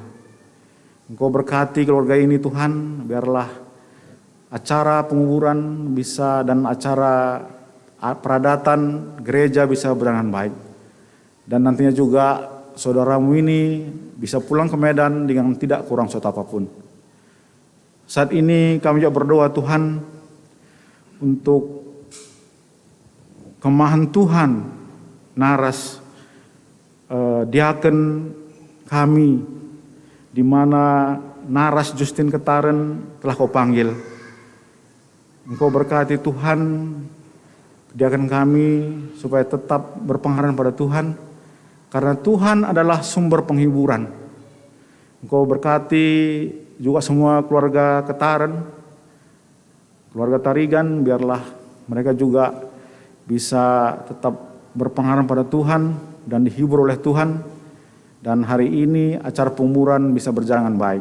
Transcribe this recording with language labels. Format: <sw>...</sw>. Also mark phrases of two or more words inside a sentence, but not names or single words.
<id>Engkau berkati keluarga ini Tuhan, biarlah acara penguburan bisa dan acara peradatan gereja bisa berjalan baik. Dan nantinya juga saudaramu ini bisa pulang ke Medan dengan tidak kurang suatu apapun. Saat ini kami juga berdoa Tuhan untuk kemahan Tuhan Naras, diaken kami, di mana Naras Justin Ketaren telah Kau panggil. Engkau berkati Tuhan diaken kami supaya tetap berpengharan pada Tuhan, karena Tuhan adalah sumber penghiburan. Engkau berkati juga semua keluarga Ketaren, keluarga Tarigan, biarlah mereka juga bisa tetap berpengharan pada Tuhan dan dihibur oleh Tuhan, dan hari ini acara penguburan bisa berjalan dengan baik.</id>